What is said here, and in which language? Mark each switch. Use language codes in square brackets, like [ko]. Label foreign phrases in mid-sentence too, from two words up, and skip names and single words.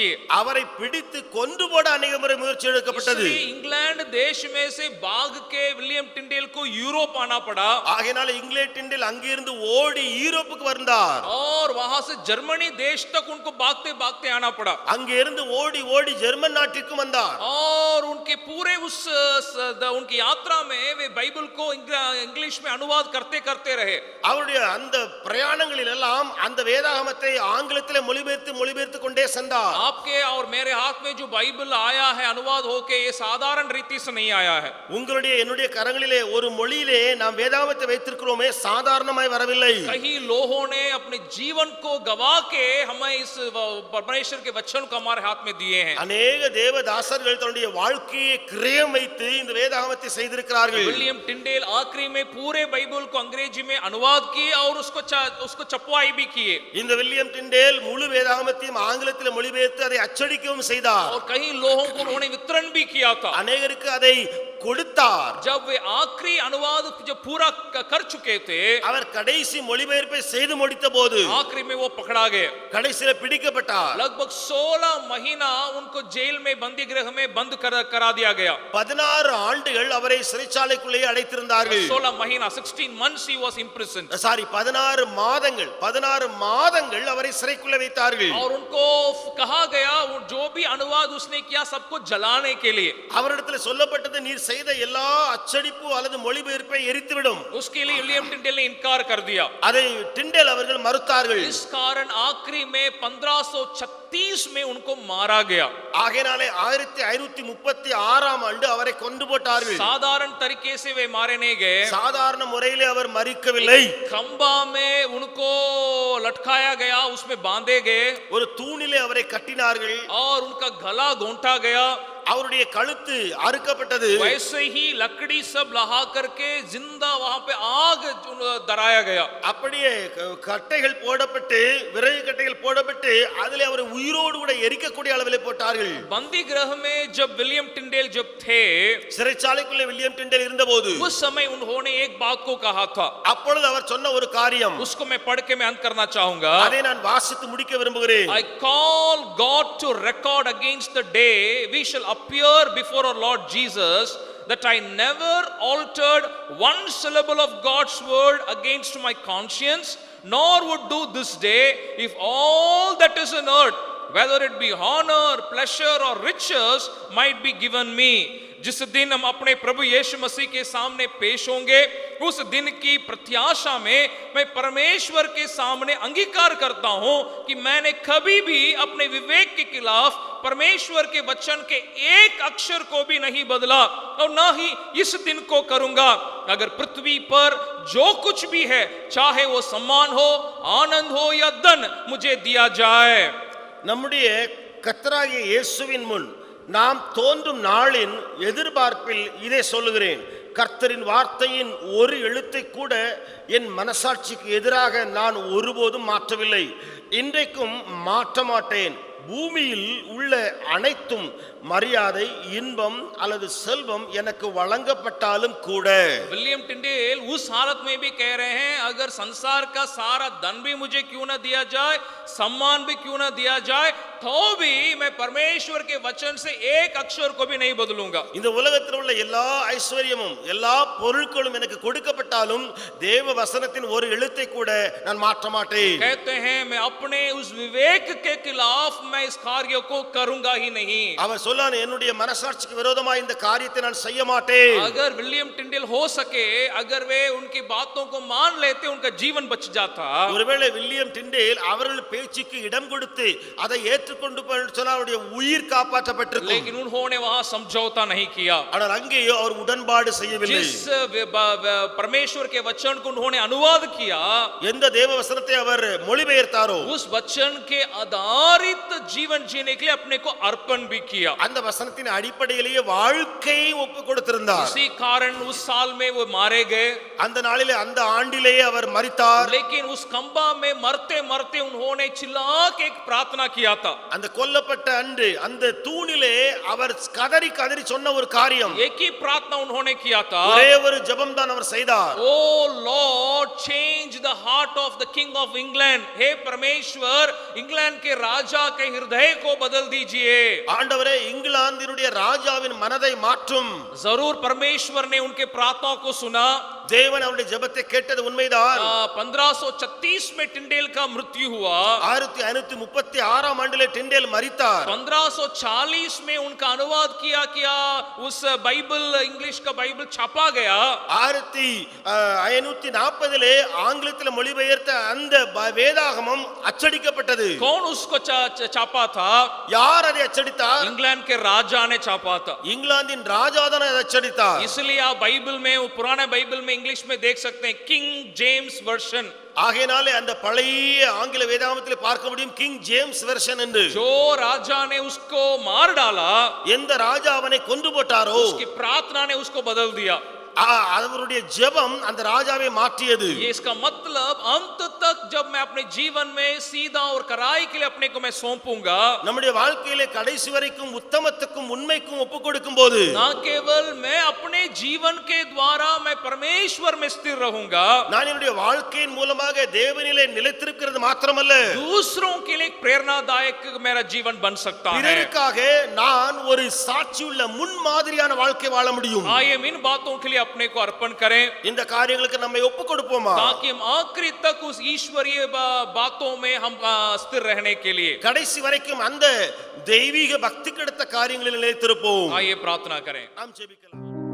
[ta] அவரை பிடித்து கொன்று போட अनेक முறை முயற்சி எடுக்கப்பட்டது. [hi] इसलिए इंग्लैंड देश में से भाग के विलियम टिंडेल को यूरोप आना पड़ा. [ta] ஆகையால் இங்கிலாந்து டிண்டேல் அங்கிருந்து ஓடி யூரோப்புக்கு வந்தார். [hi] और वहां से जर्मनी देश तक उनको भागते भागते आना पड़ा. [ta] அங்கே இருந்து ஓடி ஓடி ஜெர்மன் நாட்டுக்கு வந்தார். [hi] और उनके पूरे उनकी यात्रा में वे बाइबल को इंग्लिश में अनुवाद करते करते रहे. [ta] அவருடைய அந்த பிரயாணங்களில் எல்லாம் அந்த வேதாகமத்தை ஆங்கிலத்திலே மொழிபெயர்த்து கொண்டே சென்றார். [hi] आपके और मेरे हाथ में जो बाइबल आया है अनुवाद होके, ये साधारण रीति से नहीं आया है. [ta] உங்களுடைய என்னுடைய கரங்களிலே ஒரு மொழியிலே நாம் வேதாகமத்தை வைத்திருக்கிறோமே, சாதாரணமாய் வரவில்லை. [hi] कई लोगों ने अपने जीवन को गवा के हमें इस परमेश्वर के वचन को हमारे हाथ में दिए हैं. [ta] अनेक தேவதாசர்கள் தன்னுடைய வாழ்க்கையை கிரயம் வைத்து இந்த வேதாகமத்தை செய்திருக்கிறார்கள். [hi] विलियम टिंडेल आखिरी में पूरे बाइबल को अंग्रेजी में अनुवाद किए और उसको छपवाई भी किए. [ta] இந்த வில்லியம் டிண்டேல் முழு வேதாகமத்தையும் ஆங்கிலத்தில் மொழிபெயர்த்து அதை அச்சடிக்கவும் செய்தார். [hi] और कई लोगों को उन्होंने वितरण भी किया था. [ta] अनेகருக்கு அதை கொடுத்தார். [hi] जब वे आखिरी अनुवाद जब पूरा कर चुके थे, [ta] அவர் கடைசி மொழிபெயர்ப்பை செய்து முடித்த போது [hi] आखिरी में वो पकड़ा गए. [ta] கடைசியில பிடிக்கப்பட்டார். [hi] लगभग 16 महीना उनको जेल में बंदी गृह में बंद करा दिया गया. [ta] 16 ஆண்டுகள் அவரை சிறைச்சாலைக்குள்ளே அடைத்திருந்தார்கள். [en] 16 महीना 16 months he was imprisoned. [ta] 16 மாதங்கள் அவரை சிறைக்குள்ளே வைத்தார்கள். [hi] और उनको कहा गया जो भी अनुवाद उसने किया सबको जलाने के लिए. [ta] அவரிடத்தில் சொல்லப்பட்டது நீர் செய்த எல்லா அச்சடிப்பு அல்லது மொழிபெயர்ப்பை எரித்துவிடும். [hi] उसके लिए विलियम टिंडेल ने इनकार कर दिया. [ta] அதை டிண்டேல் அவர்கள் மறுத்தார்கள். [hi] इस कारण आखिरी में 1536 में उनको मारा गया. [ta] ஆகையாலே 1536ஆம் ஆண்டு அவரை கொண்டு போட்டார்கள். [hi] साधारण तरीके से वे मारे नहीं गए. [ta] சாதாரண முறையிலே அவர் மரிக்கவில்லை. [hi] खंबा में उनको लटकाया गया, उसमें बांधे गए [ta] ஒரு தூணிலே அவரை கட்டினார்கள். [hi] और उनका गला घोंटा गया. [ta] அவருடைய கழுத்து அறுக்கப்பட்டது. [hi] वैसे ही लकड़ी सब लहा करके जिंदा वहां पे आग दराया गया. [ta] அப்படியே கட்டைகள் போடப்பட்டு விறகு கட்டைகள் போடப்பட்டு அதிலே அவரை உயிரோடு கூட எரிக்கக்கூடிய அளவிலே போட்டார்கள். [hi] बंदी गृह में जब विलियम टिंडेल जब थे, [ta] சிறைச்சாலைக்குள்ளே வில்லியம் டிண்டேல் இருந்தபோது [hi] उस समय उन्होंने एक बात को कहा था. [ta] அப்பொழுது அவர் சொன்ன ஒரு காரியம், [hi] उसको मैं पढ़ के मैं अंत करना चाहूंगा. [ta] அதை நான் வாசித்து முடிக்க விரும்புகிறேன். [en] I call God to record against the day we shall appear before our Lord Jesus, that I never altered one syllable of God's word against my conscience, nor would do this day if all that is in earth, whether it be honor, pleasure or riches, might be given me. [hi] जिस दिन हम अपने प्रभु यीशु मसीह के सामने पेश होंगे, उस दिन की प्रत्याशा में मैं परमेश्वर के सामने अंगीकार करता हूं कि मैंने कभी भी अपने विवेक के खिलाफ परमेश्वर के वचन के एक अक्षर को भी नहीं बदला और ना ही इस दिन को करूंगा. अगर पृथ्वी पर जो कुछ भी है, चाहे वो सम्मान हो, आनंद हो या धन, मुझे दिया जाए. [ta] நம்முடைய கர்த்தராகிய இயேசுவின் முன் நாம் தோன்றும் நாளின் எதிர்பார்ப்பில் இதை சொல்லுகிறேன். கர்த்தரின் வார்த்தையின் ஒரு எழுத்தை கூட என் மனசாட்சிக்கு எதிராக நான் ஒருபோதும் மாற்றவில்லை, இன்றைக்கும் மாற்ற மாட்டேன். பூமியில் உள்ள அனைத்தும் மரியாதை, இன்பம் அல்லது செல்வம் எனக்கு வழங்கப்பட்டாலும் கூட. [hi] विलियम टिंडेल उस हालत में भी कह रहे हैं, अगर संसार का सारा धन भी मुझे क्यों ना दिया जाए, सम्मान भी क्यों ना दिया जाए, तो भी मैं परमेश्वर के वचन से एक अक्षर को भी नहीं बदलूंगा. [ta] இந்த உலகத்தில் உள்ள எல்லா ஐஸ்வர்யமும் எல்லா பொருட்களும் எனக்கு கொடுக்கப்பட்டாலும் தேவ வசனத்தின் ஒரு எழுத்தை கூட நான் மாற்ற மாட்டேன். [hi] कहते हैं मैं अपने उस विवेक के खिलाफ मैं इस कार्य को करूंगा ही नहीं. [ta] அவர் சொல்லான், என்னுடைய மனசாட்சிக்கு விரோதமாக இந்த காரியத்தை நான் செய்ய மாட்டேன். [hi] अगर विलियम टिंडेल हो सके, अगर वे उनकी बातों को मान लेते, उनका जीवन बच जाता. [ta] ஒருவேளை வில்லியம் டிண்டேல் அவர்கள் பேச்சுக்கு இடம் கொடுத்து அதை ஏற்றுக்கொண்டு சொன்னால் அவருடைய உயிர் காப்பாற்றப்பட்டிருக்கும். [hi] लेकिन उन्होंने वहां समझौता नहीं किया. [ta] ஆனால் அங்கேயோ அவர் உடன்பாடு செய்யவில்லை. [hi] जिस परमेश्वर के वचन को उन्होंने अनुवाद किया, [ta] எந்த தேவ வசனத்தை அவர் மொழிபெயர்த்தாரோ [hi] उस वचन के आधारित जीवन जीने के लिए अपने को अर्पण भी किया. [ta] அந்த வசனத்தின் அடிப்படையிலேயே வாழ்க்கையை ஒப்பு கொடுத்திருந்தார். [hi] इसी कारण उस साल में वो मारे गए. [ta] அந்த நாளிலே அந்த ஆண்டிலேயே அவர் மரித்தார். [hi] लेकिन उस खंबा में मरते मरते उन्होंने चिल्ला के एक प्रार्थना किया था. [ta] அந்த கொல்லப்பட்ட அன்று அந்த தூணிலே அவர் கதறி கதறி சொன்ன ஒரு காரியம், [hi] एक ही प्रार्थना उन्होंने किया था. [ta] ஒரே ஒரு ஜெபம் தான் அவர் செய்தார். [en] Oh Lord, change the heart of the King of England. [hi] हे परमेश्वर, इंग्लैंड के राजा के हृदय को बदल दीजिए. [ta] ஆண்டவரே, இங்கிலாந்தினுடைய ராஜாவின் மனதை மாற்றும். [hi] जरूर परमेश्वर ने उनके प्रार्थनाओं को सुना. [ta] தேவன் அவருடைய ஜெபத்தை கேட்டது உண்மைதான். [hi] 1536 में टिंडेल का मृत्यु हुआ. [ta] 1536ஆம் ஆண்டிலே டிண்டேல் மரித்தார். [hi] 1540 में उनका अनुवाद किया उस बाइबल, इंग्लिश का बाइबल छापा गया. [ta] 1540 ஆங்கிலத்தில் மொழிபெயர்த்த அந்த வேதாகமம் அச்சடிக்கப்பட்டது. [hi] कौन उसको छापा था? [ta] யார் அதை அச்சடித்தார்? [hi] इंग्लैंड के राजा ने छापा था. [ta] இங்கிலாந்தின் ராஜா தான் அதை அச்சடித்தார். [hi] इसलिए आप बाइबल में, वो पुराने बाइबल में इंग्लिश में देख सकते हैं किंग जेम्स वर्जन. [ta] ஆகையாலே அந்த பழைய ஆங்கில வேதாகமத்தில் பார்க்க முடியும் கிங் ஜேம்ஸ் வெர்ஷன் என்று. [hi] जो राजा ने उसको मार डाला, [ta] எந்த ராஜா அவனை கொன்று போட்டாரோ [hi] उसकी प्रार्थना ने उसको बदल दिया. [ta] அவருடைய ஜெபம் அந்த ராஜாவை மாற்றியது. [hi] ये इसका मतलब अंत तक जब मैं अपने जीवन में सीधा और कराई के लिए अपने को मैं सौंपूंगा, [ta] நம்முடைய வாழ்க்கையிலே கடைசி வரைக்கும் உத்தமத்துக்கும் உண்மைக்கும் ஒப்பு கொடுக்கும்போது [hi] ना केवल मैं अपने जीवन के द्वारा मैं परमेश्वर में स्थिर रहूंगा, [ta] நான் என்னுடைய வாழ்க்கையின் மூலமாக தேவனிலே நிலைத்திருக்கிறது மாத்திரமல்ல, [hi] दूसरों के लिए एक प्रेरणादायक मेरा जीवन बन सकता है। [ta] பிறருக்காக நான் ஒரு சாட்சியுள்ள முன்மாதிரியான வாழ்க்கை வாழ முடியும். [hi] आइए इन बातों के लिए अपने को अर्पण करें, [ta] இந்த காரியங்களுக்கு நம்மை ஒப்பு கொடுப்போமா? [hi] ताकि हम आखिरी तक उस ईश्वरीय बातों में हम स्थिर रहने के लिए [ta] கடைசி வரைக்கும் அந்த தெய்வீக பக்திக்கு அடுத்த காரியங்களில் நிலைத்திருப்போம். [hi] आइए प्रार्थना करें। [ta] நாம் ஜெபிக்கலாம்.